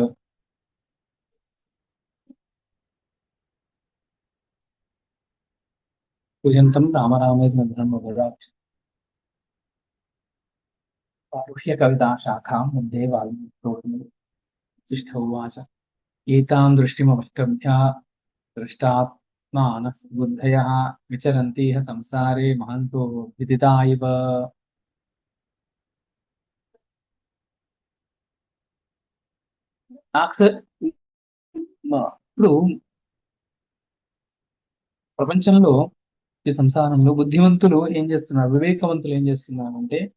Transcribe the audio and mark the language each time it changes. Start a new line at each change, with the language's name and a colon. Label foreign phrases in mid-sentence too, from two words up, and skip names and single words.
Sanskrit: पूजन्तं राम रामेति धर्मभरात् आरुह्य कविता शाखां वन्दे वाल्मीकिकोटिं। वसिष्ठ उवाच एतां दृष्टिमवष्टभ्य दृष्टात्मानः बुद्धयः विचरन्ति इह संसारे महन्तो विदिता इव।
Telugu: ఇప్పుడు ప్రపంచంలో ఈ సంసారంలో బుద్ధిమంతులు ఏం చేస్తున్నారు, వివేకవంతులు ఏం చేస్తున్నారు అంటే